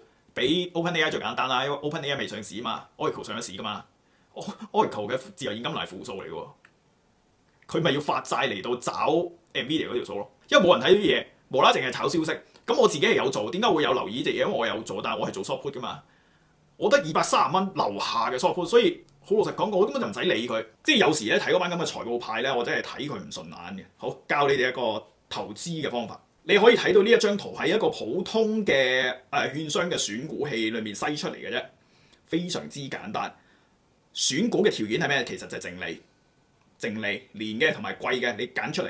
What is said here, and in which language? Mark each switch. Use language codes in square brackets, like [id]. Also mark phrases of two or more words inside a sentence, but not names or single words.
[yue] 比 OpenAI 最簡單啦，因為 OpenAI 未上市啊嘛 ，Oracle 上咗市噶嘛 ，Oracle 嘅自由現金流係負數嚟嘅喎，佢咪要發債嚟到找 Nvidia 嗰條數咯，因為冇人睇啲嘢，無啦淨係炒消息。咁我自己係有做，點解會有留意隻嘢？因為我有做，但係我係做 [en] short put [yue] 噶嘛，我得230蚊樓下嘅 [en] short put， [yue] 所以好老實講，我根本就唔使理佢。即係有時咧睇嗰班咁嘅財報派咧，我真係睇佢唔順眼嘅。好，教你哋一個投資嘅方法。你可以睇到呢一張圖係一個普通嘅券商嘅選股器裏面篩出嚟嘅啫，非常之簡單。選股嘅條件係咩？其實就係淨利年嘅同埋季嘅，你揀出嚟。